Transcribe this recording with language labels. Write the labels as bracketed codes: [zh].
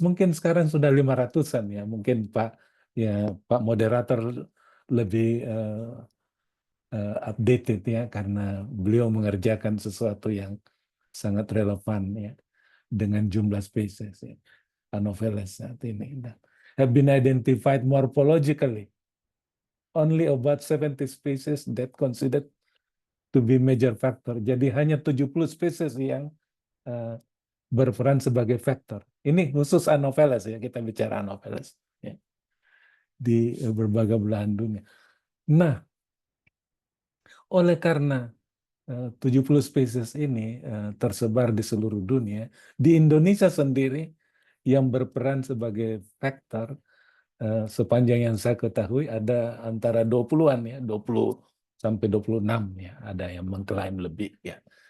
[id] Mungkin sekarang sudah 500-an ya. Mungkin Pak moderator lebih updated ya karena beliau mengerjakan sesuatu yang sangat relevan ya dengan jumlah spesies ya. [en] Anopheles [id] saat ini [en] have been identified morphologically. Only about 70 species that considered to be major factor. [id] Jadi hanya 70 spesies yang berperan sebagai faktor. Ini khusus Anopheles ya, kita bicara Anopheles ya, di berbagai belahan dunia. Nah, oleh karena 70 spesies ini tersebar di seluruh dunia, di Indonesia sendiri yang berperan sebagai faktor sepanjang yang saya ketahui ada antara 20-an ya, 20 sampai 26 ya, ada yang mengklaim lebih ya.